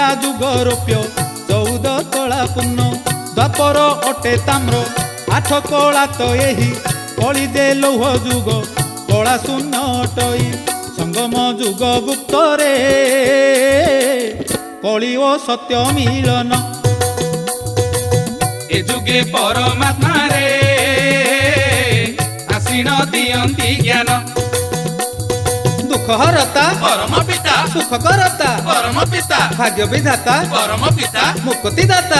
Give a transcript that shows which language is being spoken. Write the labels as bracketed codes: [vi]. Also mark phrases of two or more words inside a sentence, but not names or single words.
[or] ଯୁଗ ରୌପ୍ୟ 14 କଳା ପୂର୍ଣ୍ଣ ଦ୍ୱାପର ଅଟେ ତାମ୍ର 8 କଳା ତ ଏହି କଳି ଯେ ଲୌହ ଯୁଗ କଳା ଶୂନ୍ୟ ଅଟଇ ସଙ୍ଗମ ଯୁଗ ଗୁପ୍ତ ରେ କଳି ଓ ସତ୍ୟ ମିଳନ ଏ ଯୁଗେ ପରମାତ୍ମା ରେ ଆସୀନ ଦିଅନ୍ତି ଜ୍ଞାନ [hi] दुख हरता परम पिता सुख करता परम पिता भाग्य विधाता परम पिता मुक्ति दाता